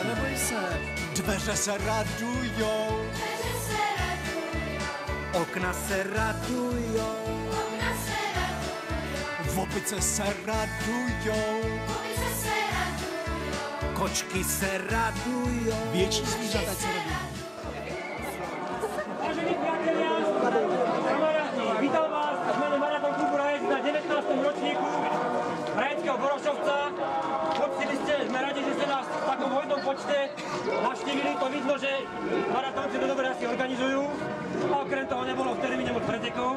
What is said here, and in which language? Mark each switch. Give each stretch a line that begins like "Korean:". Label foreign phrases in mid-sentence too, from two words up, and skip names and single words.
Czech: Neboj se. Dveře se radujou. Okna se radujou. Opice se radujou. Kočky se radujou. Větší zvířata se radujou.
Slovak: Vážení priatelia, kamaráti, vítam vás v mene Marathon klubu Rajec na 19. ročníku Rajeckého Borošovca. Poctili ste, sme radi, že ste nás v takom hojnom počte navštívili. To vidno, že maratónci to dobre asi organizujú. A okrem toho nebolo v termíne moc pretekov.